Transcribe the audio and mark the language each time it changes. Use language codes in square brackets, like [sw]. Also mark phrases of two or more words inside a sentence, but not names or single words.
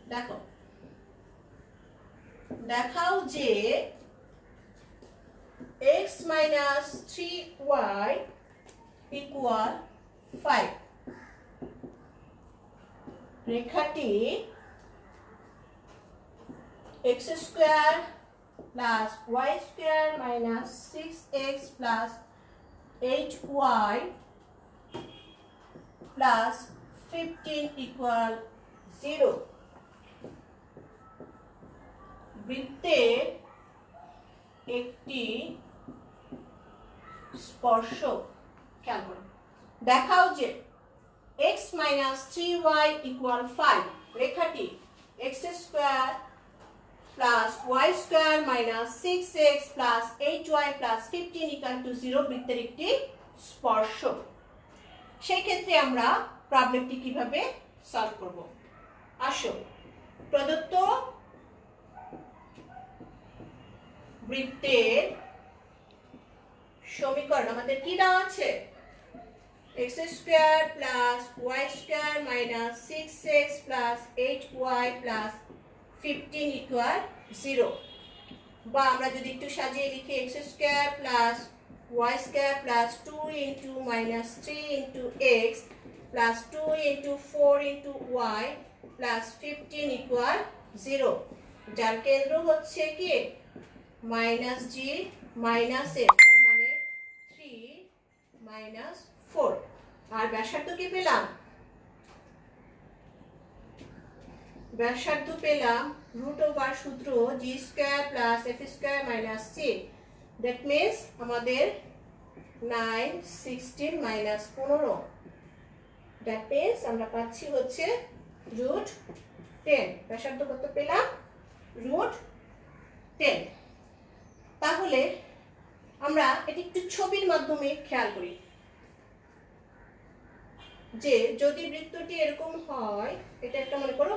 [bn] দেখাও যে [en] x minus 3y equal 5 রেখাটি x square plus y square minus 6x plus 8y plus 15 equal 0 [bn] বৃত্তের একটি স্পর্শক। খেয়াল করো, দেখাও যে [en] x minus 3y equal 5 রেখাটি x square plus y square minus 6x plus 8y plus 15 equal to 0 [bn] বৃত্তের একটি স্পর্শক। সেই ক্ষেত্রে আমরা প্রবলেমটি কিভাবে সলভ করব। আসো, প্রদত্ত বৃত্তের সমীকরণ আমাদের কি দেওয়া আছে, [en] x square plus y square minus 6x plus 8y plus 15 equal 0 [bn] বা আমরা যদি একটু সাজিয়ে লিখি [en] x square plus y square plus 2 into minus 3 into x plus 2 into 4 into y plus 15 equal 0 [bn] যার কেন্দ্র হচ্ছে কি [en] minus g minus f [bn] তার মানে [en] 3 minus 4 [bn] আর ব্যাসার্ধ কি পেলাম ব্যাসার্ধ পেলাম [en] root over সূত্র g square plus f square minus c that means [bn] আমাদের 9 16 minus 15 [en] that means [bn] আমরা পাচ্ছি হচ্ছে [en] root 10 [bn] ব্যাসার্ধ কত পেলাম [en] root 10 [bn] তাহলে আমরা এটি একটু ছবির মাধ্যমে খেয়াল করি যে যদি বৃত্তটি এরকম হয় এটা একটা মনে করো